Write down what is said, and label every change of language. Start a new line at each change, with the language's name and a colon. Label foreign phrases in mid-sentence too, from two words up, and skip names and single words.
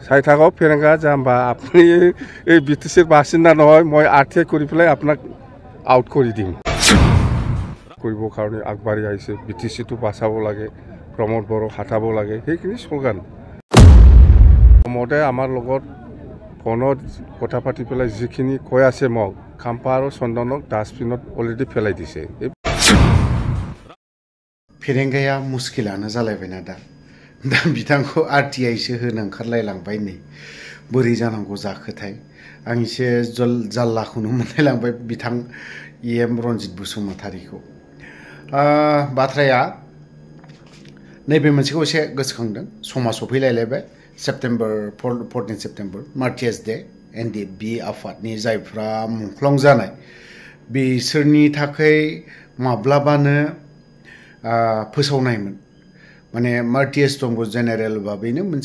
Assamese: চাই থাকক ফেৰেংগা যাম বা আপুনি এই বিটিচিৰ বাসিন্দা নহয় মই আৰ্থিক কৰি পেলাই আপোনাক আউট কৰি দিম কৰিবৰ কাৰণে আগবাঢ়ি আহিছে বিটিচিটো বাঁচাব লাগে প্ৰমোদ বড়ো হাতাব লাগে সেইখিনি শ্লোগান প্ৰমোদে আমাৰ লগত ফোনত কথা পাতি পেলাই যিখিনি কৈ আছে মোক খাম্পা আৰু চন্দনক ডাষ্টবিনত অলৰেডি পেলাই দিছে
Bodo: फेरेंगाया मुस्किलानो जालायबायना दा बिथांखौ आरटिआइसो होनो ओंखारलायलांबाय नै बोरै जानांगौ जाखोथाय आं एसे जाल्लाखौनो मोनलायलांबाय बिथां EM रनजित बसुमतारीखौ बाथ्राया नैबे मोनसेखौ एसे गोसोखांदों समा सफैलायलायबाय सेप्टेम्बर 14 सेप्टेम्बर मार्टियार्स डे NDFB आफादनि जायफ्रा मुंख्लं जानाय बिसोरनि थाखाय माब्लाबानो फोसावनायमोन माने मार्टियार्स टम्बो जेनेरेल भाबैनो मोनसे